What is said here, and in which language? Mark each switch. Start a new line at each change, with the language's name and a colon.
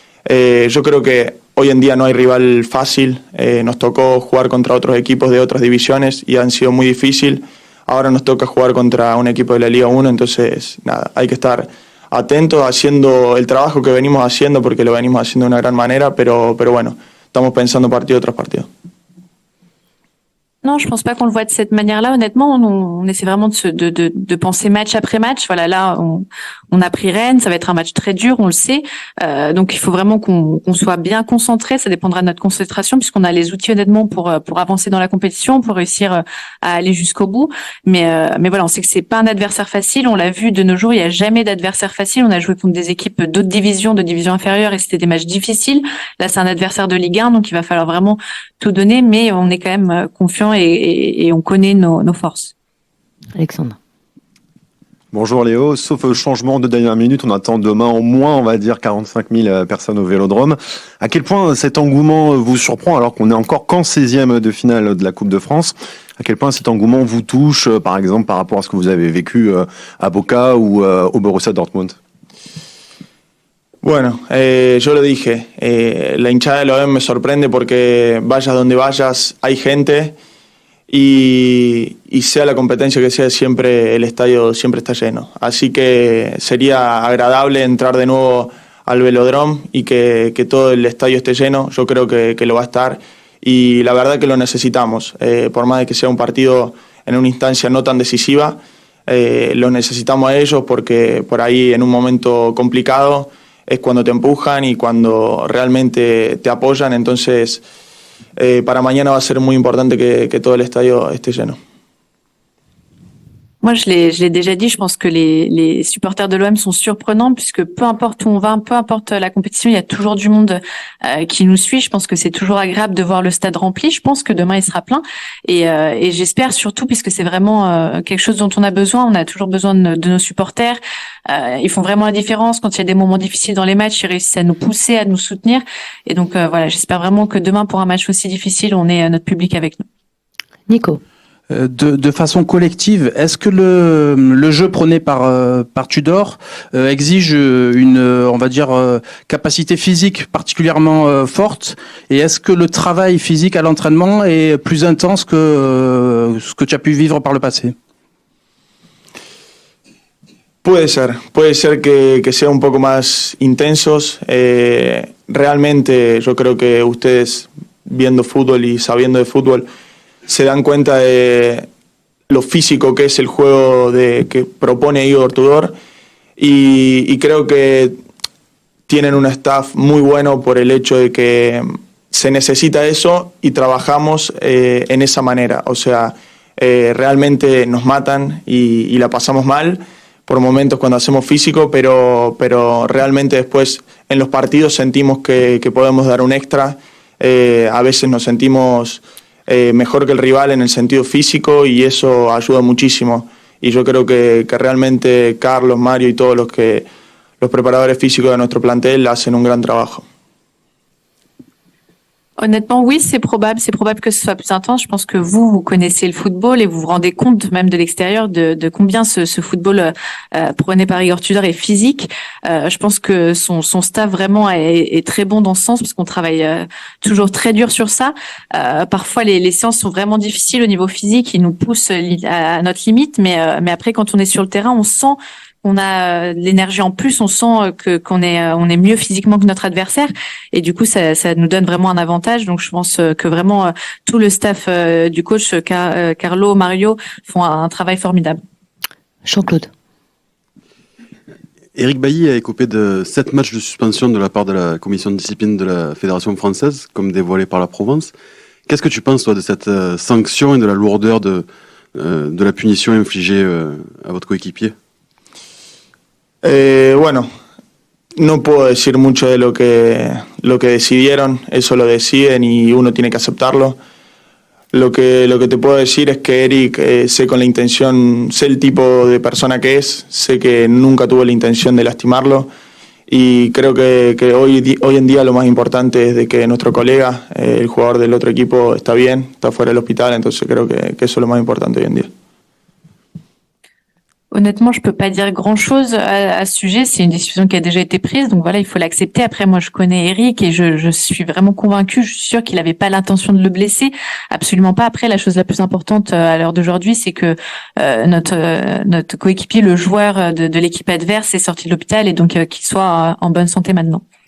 Spanish: Yo creo que hoy en día no hay rival fácil, nos tocó jugar contra otros equipos de otras divisiones y han sido muy difícil. Ahora nos toca jugar contra un equipo de la Liga 1, entonces nada, hay que estar atentos haciendo el trabajo que venimos haciendo porque lo venimos haciendo de una gran manera, pero bueno, estamos pensando partido tras partido.
French: Non, je pense pas qu'on le voit de cette manière-là. Honnêtement, on essaie vraiment de penser match après match. Voilà, là, on a pris Rennes, ça va être un match très dur, on le sait. Donc, il faut vraiment qu'on soit bien concentré. Ça dépendra de notre concentration, puisqu'on a les outils honnêtement pour avancer dans la compétition, pour réussir à aller jusqu'au bout. Mais voilà, on sait que c'est pas un adversaire facile. On l'a vu de nos jours, il y a jamais d'adversaire facile. On a joué contre des équipes d'autres divisions, de divisions inférieures, et c'était des matchs difficiles. Là, c'est un adversaire de Ligue 1, donc il va falloir vraiment tout donner, mais on est quand même confiant et on connaît nos forces. Alexandre. Bonjour Léo, sauf changement de dernière minute, on attend demain au moins, on va dire, 45 000 personnes au Vélodrome. À quel point cet engouement vous surprend alors qu'on est encore qu'en 16e de finale de la Coupe de France? À quel point cet engouement vous touche, par exemple, par rapport à ce que vous avez vécu à Boca ou au Borussia Dortmund?
Spanish: Bueno, yo lo dije, la hinchada de la OM me sorprende porque vayas donde vayas hay gente y sea la competencia que sea, siempre el estadio siempre está lleno. Así que sería agradable entrar de nuevo al Velodrome y que todo el estadio esté lleno. Yo creo que lo va a estar y la verdad que lo necesitamos. Por más de que sea un partido en una instancia no tan decisiva, lo necesitamos a ellos porque por ahí en un momento complicado es cuando te empujan y cuando realmente te apoyan. Entonces, para mañana va a ser muy importante que todo el estadio esté lleno.
French: Moi, je l'ai déjà dit, je pense que les supporters de l'OM sont surprenants puisque peu importe où on va, peu importe la compétition, il y a toujours du monde qui nous suit. Je pense que c'est toujours agréable de voir le stade rempli. Je pense que demain, il sera plein. Et j'espère surtout, puisque c'est vraiment quelque chose dont on a besoin. On a toujours besoin de nos supporters. Ils font vraiment la différence. Quand il y a des moments difficiles dans les matchs, ils réussissent à nous pousser, à nous soutenir. Et donc, voilà, j'espère vraiment que demain, pour un match aussi difficile, on ait notre public avec nous. Nico. De façon collective, est-ce que le jeu prôné par Tudor exige on va dire, capacité physique particulièrement forte, et est-ce que le travail physique à l'entraînement est plus intense que ce que tu as pu vivre par le passé?
Spanish: Puede ser que sea un poco más intensos. Realmente yo creo que ustedes viendo fútbol y sabiendo de fútbol se dan cuenta de lo físico que es el juego que propone Igor Tudor y creo que tienen un staff muy bueno por el hecho de que se necesita eso y trabajamos en esa manera. O sea, realmente nos matan y la pasamos mal por momentos cuando hacemos físico, pero realmente después en los partidos sentimos que podemos dar un extra. A veces nos sentimos mejor que el rival en el sentido físico y eso ayuda muchísimo. Y yo creo que realmente Carlos, Mario y todos los preparadores físicos de nuestro plantel hacen un gran trabajo.
French: Honnêtement, oui, c'est probable. C'est probable que ce soit plus intense. Je pense que vous connaissez le football et vous vous rendez compte, même de l'extérieur, de combien ce football prôné par Igor Tudor est physique. Je pense que son staff vraiment est très bon dans ce sens, parce qu'on travaille toujours très dur sur ça. Parfois, les séances sont vraiment difficiles au niveau physique. Ils nous poussent à notre limite, mais après, quand on est sur le terrain, on sent on a l'énergie en plus, on sent qu'on est mieux physiquement que notre adversaire, et du coup ça nous donne vraiment un avantage. Donc je pense que vraiment tout le staff du coach Carlo, Mario font un travail formidable. Jean-Claude. Éric Bailly a écopé de 7 matchs de suspension de la part de la commission de discipline de la Fédération française, comme dévoilé par la Provence. Qu'est-ce que tu penses, toi, de cette sanction et de la lourdeur de la punition infligée à votre coéquipier?
Spanish: Bueno, no puedo decir mucho de lo que decidieron, eso lo deciden y uno tiene que aceptarlo. Lo que te puedo decir es que Eric, sé con la intención, sé el tipo de persona que es, sé que nunca tuvo la intención de lastimarlo, y creo que hoy en día lo más importante es de que nuestro colega, el jugador del otro equipo, está bien, está fuera del hospital, entonces creo que eso es lo más importante hoy en día.
French: Honnêtement, je peux pas dire grand-chose à ce sujet. C'est une décision qui a déjà été prise, donc voilà, il faut l'accepter. Après, moi, je connais Eric et je suis vraiment convaincue. Je suis sûre qu'il n'avait pas l'intention de le blesser, absolument pas. Après, la chose la plus importante à l'heure d'aujourd'hui, c'est que notre coéquipier, le joueur de l'équipe adverse, est sorti de l'hôpital, et donc qu'il soit en bonne santé maintenant.